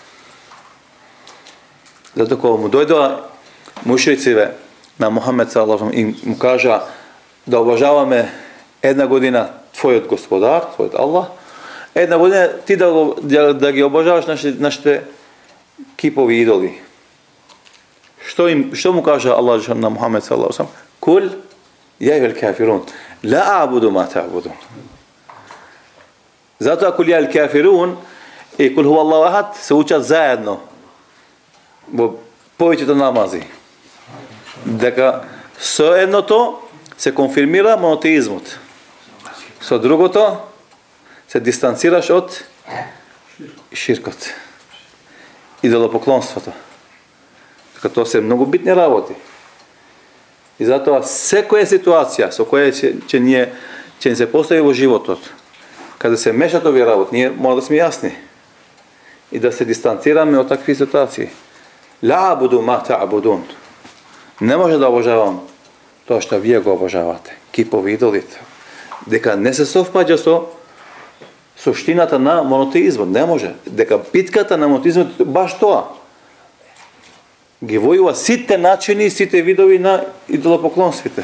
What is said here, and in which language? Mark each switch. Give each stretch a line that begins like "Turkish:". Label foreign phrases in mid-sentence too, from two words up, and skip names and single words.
Macedonian: Затоа кога му дојдоа мушриците на Мухамед
Arabic: صلى الله عليه
Macedonian: и му кажа да обожаваме една година твојот господар, твојот Аллах, една година ти да ги обожаваш нашите кипови идоли. Што му кажа Аллах на Мухамед
Arabic: صلى الله عليه? قل يا أيها الكافرون لا أعبد ما تعبدون.
Macedonian: Затоа
Arabic: قل يا أيها الكافرون
Macedonian: и
Arabic: قل هو الله أحد
Macedonian: се учат заедно во повеќето намази. Дека со едното се конфирмира монотеизмот. Со другото се дистанцираш од ширкот. Идолопоклонството. Така тоа се многу битни работи. И затоа секоја ситуација со која ќе ни се постави во животот, каде се мешат овие работи, ние мора да сме јасни и да се дистанцираме од такви ситуации.
Arabic: لا أعبد ما تعبدون.
Macedonian: Не може да обожавам тоа што вие го обожавате, кипови идолите. Дека не се совпаѓа со суштината на монотеизмот. Не може. Дека битката на монотеизмот баш тоа. Ги војува сите начини, сите видови на идолопоклонствите.